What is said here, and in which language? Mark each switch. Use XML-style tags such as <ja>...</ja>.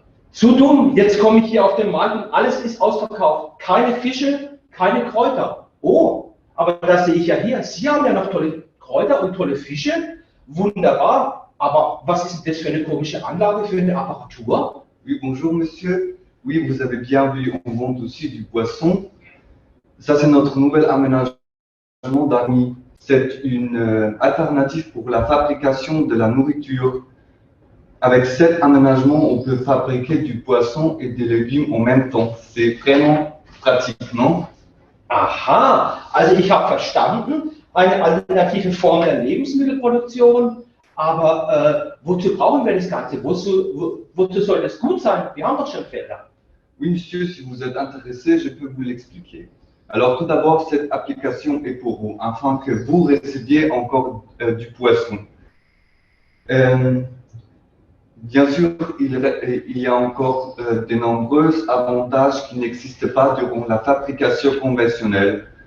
<de>Zu dumm, jetzt komme ich hier auf den Markt und alles ist ausverkauft. Keine Fische, keine Kräuter. Oh, aber das sehe ich ja hier. Sie haben ja noch tolle Kräuter und tolle Fische. Wunderbar. Aber was ist das für eine komische Anlage, für eine Apparatur?</de> <fr>Oui, bonjour monsieur. Oui, vous avez bien vu, on vend aussi du poisson. Ça, c'est notre nouvel aménagement d'Army. C'est une alternative pour la fabrication de la nourriture. Avec cet aménagement, on peut fabriquer du poisson et des légumes en même temps. C'est vraiment pratique, non?</fr> <de>Aha, also ich habe verstanden, eine alternative Form der Lebensmittelproduktion. Aber wozu brauchen wir das Ganze? Wozu soll das gut sein? Wir haben doch schon Felder.</de> <fr>Oui, monsieur, si vous êtes intéressé, je peux vous l'expliquer. Alors tout d'abord, cette application est pour vous, afin que vous receviez encore du poisson. Bien sûr, il y a encore de nombreux avantages qui n'existent pas durant la fabrication conventionnelle.</fr>